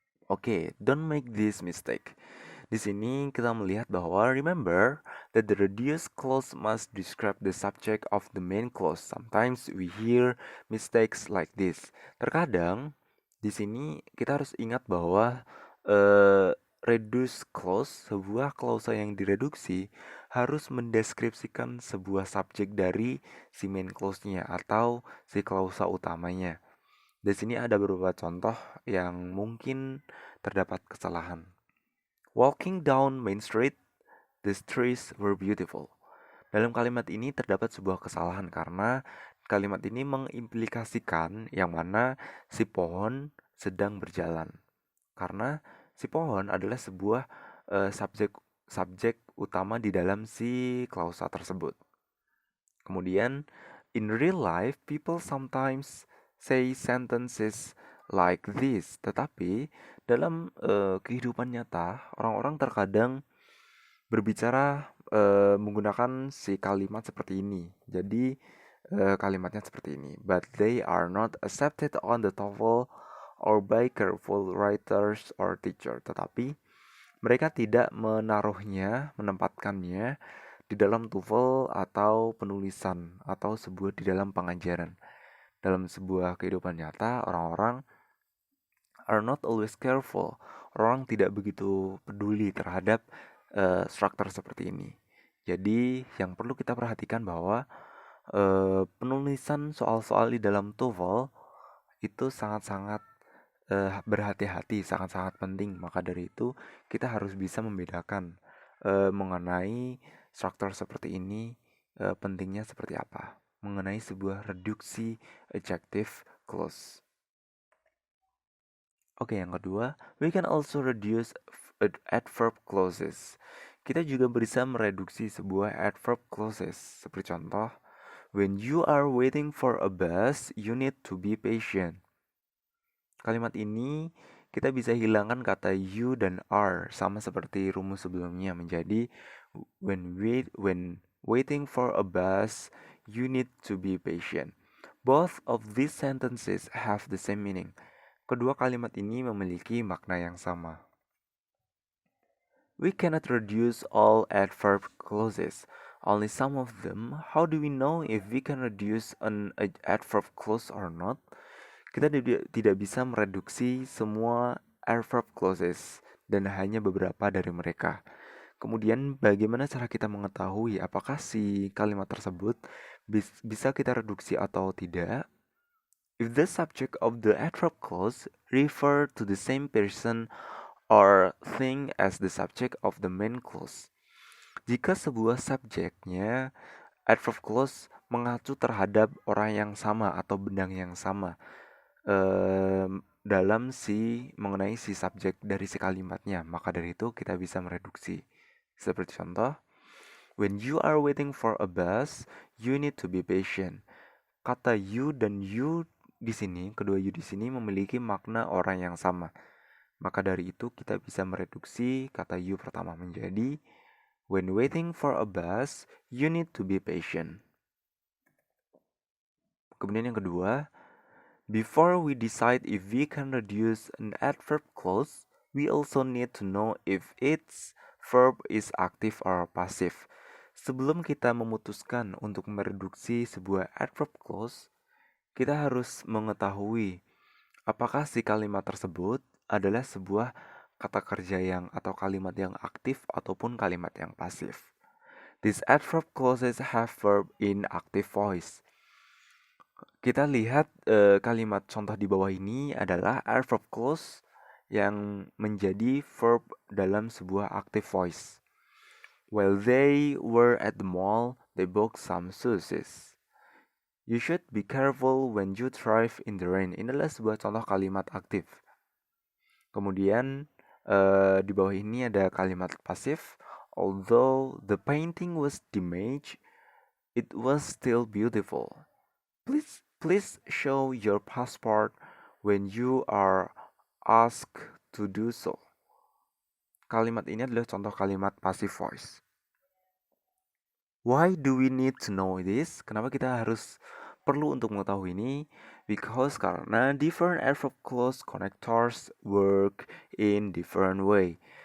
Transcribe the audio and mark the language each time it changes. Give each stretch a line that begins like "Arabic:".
English: Oke, don't make this mistake.
Indonesian: Di sini kita melihat bahwa
English: remember that the reduced clause must describe the subject of the main clause. Sometimes we hear mistakes like this.
Indonesian: Terkadang di sini kita harus ingat bahwa reduced clause, sebuah klausa yang direduksi harus mendeskripsikan sebuah subjek dari si main clause-nya atau si klausa utamanya. Di sini ada beberapa contoh yang mungkin terdapat kesalahan.
English: Walking down Main Street, the trees were beautiful.
Indonesian: Dalam kalimat ini terdapat sebuah kesalahan karena kalimat ini mengimplikasikan yang mana si pohon sedang berjalan. karena si pohon adalah sebuah subjek utama di dalam si klausa tersebut. Kemudian,
English: in real life, people sometimes say sentences like this.
Indonesian: Tetapi dalam kehidupan nyata, orang-orang terkadang berbicara menggunakan si kalimat seperti ini. Jadi kalimatnya seperti ini.
English: But they are not accepted on the TOEFL or by careful writers or teacher.
Indonesian: Tetapi mereka tidak menaruhnya, menempatkannya di dalam TOEFL atau penulisan atau sebuah di dalam pengajaran. Dalam sebuah kehidupan nyata, orang-orang
English: are not always careful.
Indonesian: Orang tidak begitu peduli terhadap struktur seperti ini. Jadi yang perlu kita perhatikan bahwa penulisan soal-soal di dalam TOEFL itu sangat-sangat berhati-hati, sangat-sangat penting. Maka dari itu kita harus bisa membedakan mengenai struktur seperti ini pentingnya seperti apa. Mengenai sebuah reduksi adjective clause.
English: Oke,
Indonesian: yang kedua,
English: we can also reduce adverb clauses.
Indonesian: Kita juga bisa mereduksi sebuah adverb clauses.
English: Seperti contoh, when you are waiting for a bus, you need to be patient.
Indonesian: Kalimat ini kita bisa hilangkan kata you dan are, sama seperti rumus sebelumnya menjadi
English: when waiting for a bus, you need to be patient. Both of these sentences have the same meaning.
Indonesian: Kedua kalimat ini memiliki makna yang sama.
English: We cannot reduce all adverb clauses, only some of them. How do we know if we can reduce an adverb clause or not?
Indonesian: Kita tidak bisa mereduksi semua adverb clauses dan hanya beberapa dari mereka. Kemudian bagaimana cara kita mengetahui apakah si kalimat tersebut bisa kita reduksi atau tidak?
English: If the subject of the adverb clause refer to the same person or thing as the subject of the main clause.
Indonesian: Jika sebuah subjeknya adverb clause mengacu terhadap orang yang sama atau benda yang sama dalam mengenai si subjek dari si kalimatnya, maka dari itu kita bisa mereduksi.
English: Seperti contoh, when you are waiting for a bus, you need to be patient.
Indonesian: Kata you dan you di sini, kedua you di sini memiliki makna orang yang sama. Maka dari itu kita bisa mereduksi kata you pertama menjadi
English: when waiting for a bus, you need to be patient.
Indonesian: Kemudian yang kedua,
English: before we decide if we can reduce an adverb clause, we also need to know if its verb is active or passive.
Indonesian: Sebelum kita memutuskan untuk mereduksi sebuah adverb clause, kita harus mengetahui apakah si kalimat tersebut adalah sebuah kata kerja atau kalimat yang aktif ataupun kalimat yang pasif.
English: These adverb clauses have verb in active voice.
Indonesian: Kita lihat kalimat contoh di bawah ini adalah adverb clause yang menjadi verb dalam sebuah active voice.
English: While they were at the mall, they bought some shoes. You should be careful when you drive in the rain.
Indonesian: Ini adalah sebuah contoh kalimat aktif. Kemudian di bawah ini ada kalimat pasif.
English: Although the painting was damaged, it was still beautiful. Please show your passport when you are asked to do so.
Indonesian: Kalimat ini adalah contoh kalimat passive voice.
English: Why do we need to know this?
Indonesian: Kenapa kita harus perlu untuk mengetahui ini?
English: Because
Indonesian: karena
English: different adverb clause connectors work in different way.